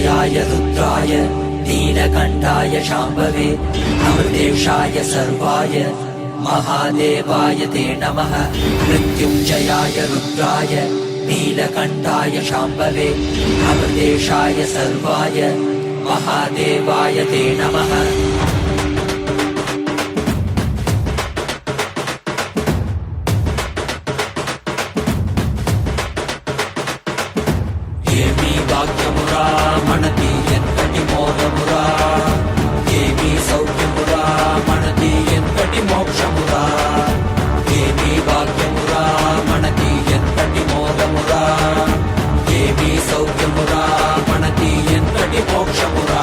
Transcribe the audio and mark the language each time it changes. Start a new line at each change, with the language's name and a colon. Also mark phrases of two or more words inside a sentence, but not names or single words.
Sanskrit: सर्वेशाय रुद्राय नीलकण्ठाय शाम्भवे अमृतेशाय सर्वाय महादेवाय ते नमः। मृत्युञ्जयाय रुद्राय नीलकण्ठाय शाम्भवे अमृतेशाय सर्वाय महादेवाय ते नमः।
Telugu: ఏమీ భాగ్యమురా మనకి ఎంతటి మోదమురా, ఏమీ సౌఖ్యమురా మనకి ఎంతటి మోక్షమురా, ఏమీ భాగ్యమురా మనకి ఎంతటి మోదమురా, ఏమీ సౌఖ్యమురా మనకి ఎంతటి మోక్షమురా.